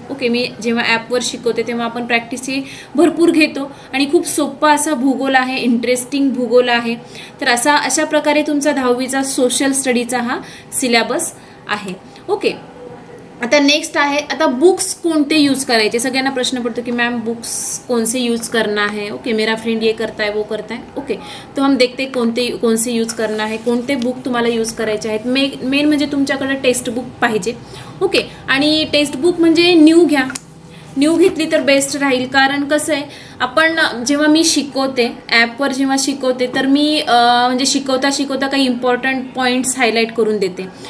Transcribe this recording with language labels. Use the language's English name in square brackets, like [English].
[Marathi] Okay, मी जेव्हा ॲपवर शिकवते तेव्हा आपण प्रॅक्टिस ही भरपूर घेतो आणि खूप सोपा असा भूगोल आहे, इंटरेस्टिंग भूगोल आहे. तर अशा प्रकारे तुमचा 10वीचा सोशल स्टडीचा हा सिलेबस आहे. ओके, आता नेक्स्ट आहे, आता बुक्स कोणते यूज करायचे. सगळ्यांना प्रश्न पड़तो [Hindi] कि मैम बुक्स कौन से यूज करना है. ओके, मेरा फ्रेंड ये करता है वो करता है. ओके, तो हम देखते कौन से यूज करना है, [Marathi] कोणते बुक तुम्हाला यूज करायचे आहेत. मेन म्हणजे तुमच्याकडे टेक्स्ट बुक पाहिजे. ओके, आणि टेक्स्ट बुक म्हणजे न्यू घ्या, न्यू घेतली तर बेस्ट राहील. कारण कसं आहे, आपण जेव्हा मी शिकवते ॲपवर जेव्हा शिकवते तर मी म्हणजे शिकवता काही इम्पॉर्टंट पॉईंट्स हायलाईट करून देते.